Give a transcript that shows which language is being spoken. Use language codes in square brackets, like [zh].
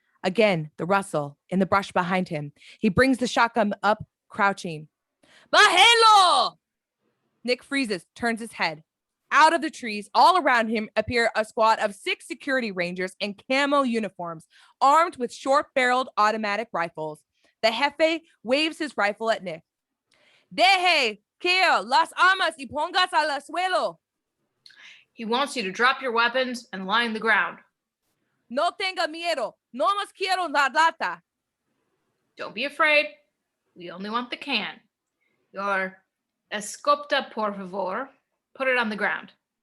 [en] Again, the rustle in the brush behind him. He brings the shotgun up, crouching. Mahelo! Nick freezes, turns his head. Out of the trees, all around him, appear a squad of 6 security rangers in camo uniforms, armed with short-barreled automatic rifles. The Jefe waves his rifle at Nick. [es] Deje, que las armas y pongas al suelo. [en] He wants you to drop your weapons and lie on the ground. [es] No tenga miedo. No más quiero la lata. [en] Don't be afraid. We only want the can. Your [es] escopeta, por favor. [en] Put it on the ground.